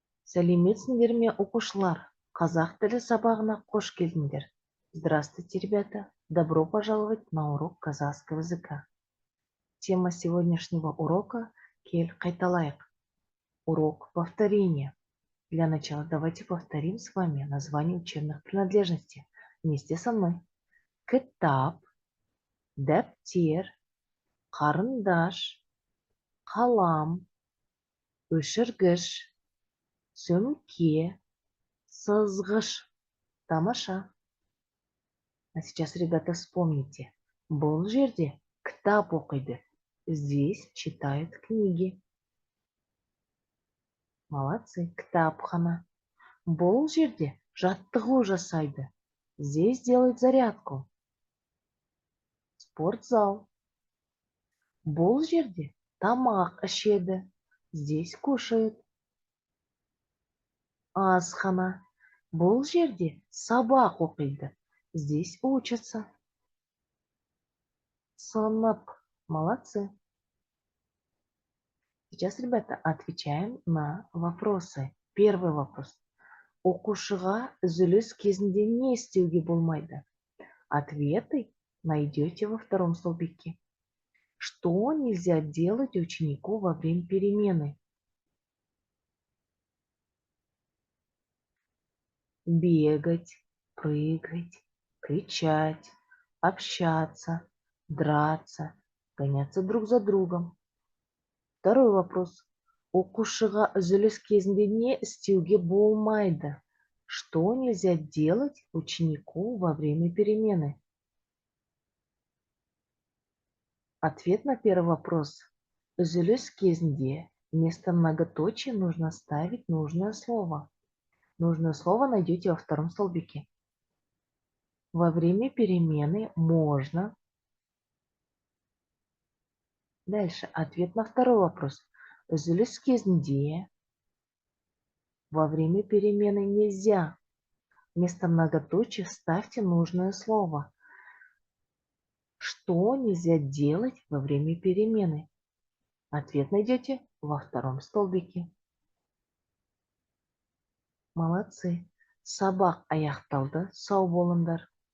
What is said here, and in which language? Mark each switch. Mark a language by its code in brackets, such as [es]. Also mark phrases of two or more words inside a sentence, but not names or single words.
[kk] Сәлеметсіңдер ме, оқушылар? Қазақ тілі сабағына қош келдіңдер. [ru] Здравствуйте, ребята. Добро пожаловать на урок казахского языка. Тема сегодняшнего урока – [kk] кель қайталайық. [ru] Урок повторения. Для начала давайте повторим с вами название учебных принадлежностей. Вместе со мной. [kk] Кітап, дәптер, қарындаш, қалам, өшіргіш, сөмке, сызғыш. Тамаша. [ru] А сейчас, ребята, вспомните. [kk] Бұл жерде кітап оқиды. [ru] Здесь читают книги. Молодцы. [kk] Кітапхана. Бұл жерде жаттығу жасайды. [ru] Здесь делает зарядку. Спортзал. [kk] Бұл жерде тамақ ішеді. [ru] Здесь кушает. [kk] Асхана. Бұл жерде сабақ оқиды. [ru] Здесь учатся. [kk] Сынып. Молодцы. [ru] Сейчас, ребята, отвечаем на вопросы. Первый вопрос. [kk] Оқушыға үзіліс кезінде не істеуге болмайды? [ru] Ответы найдете во втором столбике. Что нельзя делать ученику во время перемены? Бегать, прыгать, кричать, общаться, драться, гоняться друг за другом. Второй вопрос. [kk] Оқушыға үзіліс кезінде не істеуге болмайды? [ru] Что нельзя делать ученику во время перемены? Ответ на первый вопрос. [kk] Үзіліс кезінде [ru] вместо многоточия нужно ставить нужное слово. Нужное слово найдете во втором столбике. Во время перемены можно. Дальше. Ответ на второй вопрос. [kk] Үзіліс кезінде [ru] во время перемены нельзя. Вместо многоточия ставьте нужное слово. Что нельзя делать во время перемены? Ответ найдете во втором столбике. Молодцы. [kk] Сабақ аяқталды. Сау болыңдар.